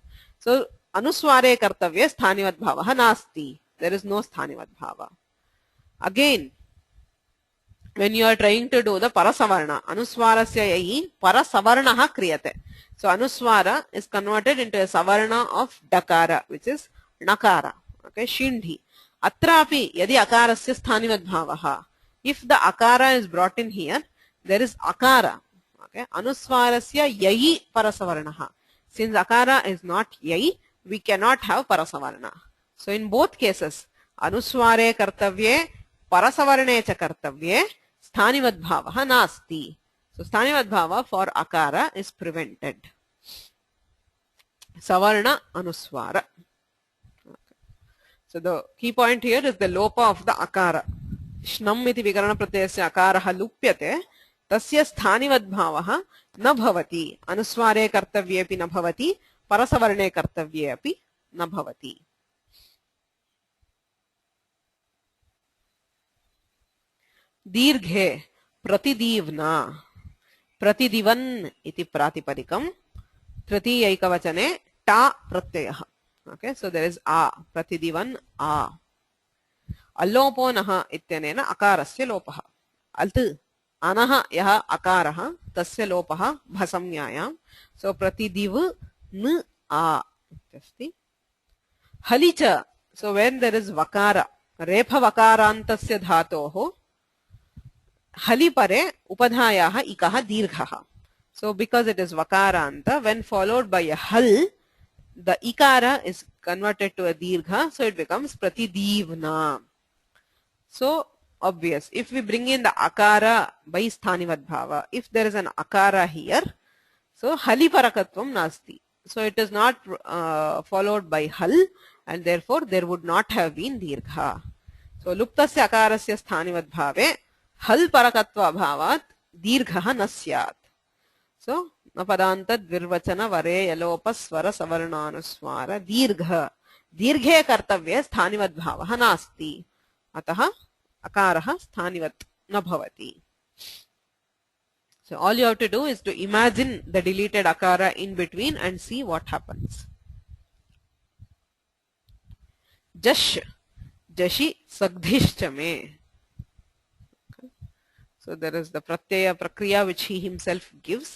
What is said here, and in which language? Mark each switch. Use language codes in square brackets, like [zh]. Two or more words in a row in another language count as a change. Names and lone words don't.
[sa] So अनुस्वारे कर्तव्य स्थानिवद्भावः नास्ति. [en] There is no sthanivadbhava. Again, when you are trying to do the parasavarna, [sa] अनुस्वारस्य यि परसवर्णः क्रियते. [en] So anuswara is converted into a savarna of dakara, which is nakara. Okay, shindhi. [sa] अत्रापि यदि अकारस्य स्थानिवद्भावः. [en] If the akara is brought in here, there is akara. [sa] Okay, अनुस्वारस्य यि परसवर्णः. [en] Since akara is not yai, we cannot have parasavarna. So in both cases, [sa] अनुस्वारे कर्तव्ये परसवर्णे च कर्तव्ये स्थानिवद्भावः नास्ति. [en] So sthanivadbhava for akara is prevented. [sa] सवर्ण अनुस्वार. Okay. [en] So the key point here is the lopa of the akara. [sa] श्नम् इति विकरण प्रत्ययस्य अकारः लुप्यते. तस्य स्थानिवद्भावः न भवति. अनुस्वारे कर्तव्ये अपि न भवति परसवर्णे कर्तव्ये अपि न भवति. दीर्घे प्रतिदिव्ना. प्रतिदिवन् इति प्रातिपदिकम्. तृतीया एकवचने टा प्रत्यय. [en] Okay, so there is a. Pratidivan a. [sa] अल्लोपो नः इत्यनेन अकारस्य लोपः. Alt. अनः यः अकारः तस्य लोपः भसंज्ञायाम्. [en] So pratidiv n a. Halicha. So when there is [sa] वकार रेफ वकारान्तस्य धातोः हलि परे उपधायाः इकः दीर्घः. [en] So because it is vakaranta, when followed by a hal, the ikara is converted to a dirgha, so it becomes pratidivna. So obvious. If we bring in the akara by [sa] स्थानिवत् भाव, [en] if there is an akara here, so [sa] हलि परकत्वं नास्ति. [en] So it is not followed by hal, and therefore there would not have been dirgha. [sa] So लुप्तस्य अकारस्य स्थानिवत् भावे हल् परकत्व भावात् दीर्घ न स्यात्. So न पदान्त द्विर्वचन वरे यलोपस्वर सवर्णानुस्वार दीर्घ. दीर्घे कर्तव्ये स्थानिवत् भावः नास्ति. अतः अकारः स्थानिवत् न भवति. [en] So all you have to do is to imagine the deleted akara in between and see what happens. [sa] जश् जशि सग्धिश्च मे. [en] Okay. So there is the pratyaya prakriya which he himself gives.